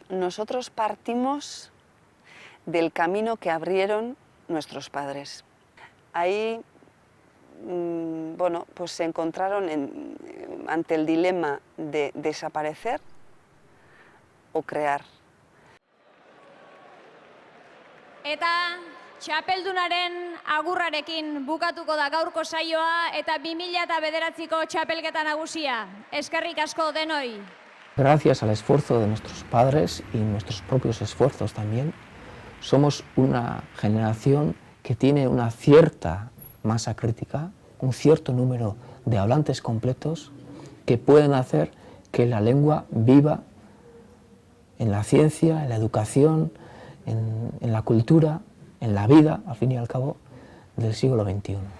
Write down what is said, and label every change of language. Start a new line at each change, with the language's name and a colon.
Spanish: Nosotros partimos del camino que abrieron nuestros padres. Ahí, bueno, pues se encontraron ante el dilema de desaparecer o crear.
Basque: Eta txapeldunaren agurrarekin bukatuko da gaurko saioa eta 2009ko txapelketa nagusia. Eskerrik asko denoi.
Spanish: Gracias al esfuerzo de nuestros padres y nuestros propios esfuerzos también, somos una generación que tiene una cierta masa crítica, un cierto número de hablantes completos que pueden hacer que la lengua viva en la ciencia, en la educación, en la cultura, en la vida, al fin y al cabo, del siglo XXI.